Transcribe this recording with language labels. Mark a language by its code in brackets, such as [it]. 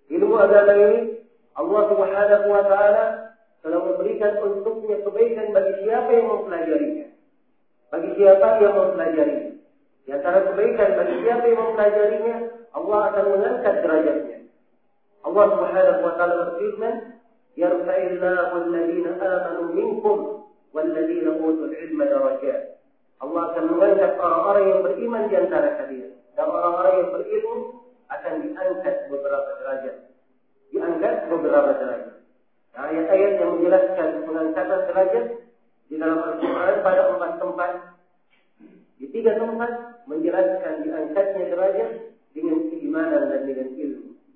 [id] subhanahu wa ta'ala telah memberikan untuknya kebaikan bagi siapa yang mempelajarinya. Bagi siapa yang mempelajarinya. Di antara kebaikan bagi siapa yang mempelajarinya, Allah akan mengangkat derajatnya. Allah subhanahu wa ta'ala berfirman, [ar] يَرْفَعِلَّهُ الَّذِينَ آمَنُوا مِنْكُمْ وَالَّذِينَ أُوتُوا الْعِلْمَ دَرَجَاتٍ. [id] Allah akan mengangkat orang-orang yang beriman di antara kalian. Dan orang-orang yang berilmu akan diangkat beberapa derajat. Diangkat beberapa derajat. Nah, ayat-ayat yang menjelaskan pengangkatan derajat di dalam Al-Quran pada 4 tempat. Di 3 tempat menjelaskan diangkatnya derajat dengan keimanan dan dengan ilmu.